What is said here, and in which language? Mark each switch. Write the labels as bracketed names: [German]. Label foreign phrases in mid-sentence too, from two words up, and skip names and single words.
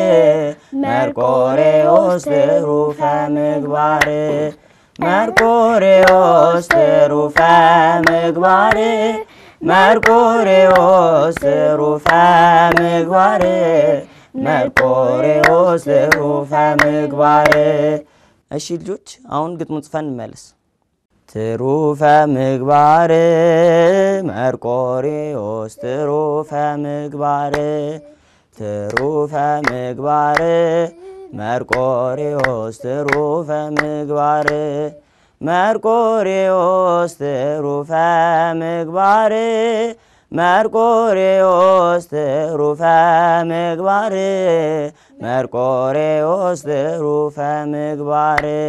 [Geez] መርቆሬዎስ ትሩፈ ምግባር መርቆሬዎስ ትሩፈ ምግባር መርቆሬዎስ ትሩፈ ምግባር መርቆሬዎስ ትሩፈ ምግባር። [Amharic] እሺ ልጆች አሁን ግጥሙን ጽፈን እንመለስ። [Geez] ትሩፈ ምግባር መርቆሬዎስ ትሩፈ ምግባር ትሩፈ ምግባር መርቆሬዎስ ትሩፈ ምግባር መርቆሬዎስ ትሩፈ ምግባር መርቆሬዎስ ትሩፈ ምግባር መርቆሬዎስ ትሩፈ ምግባር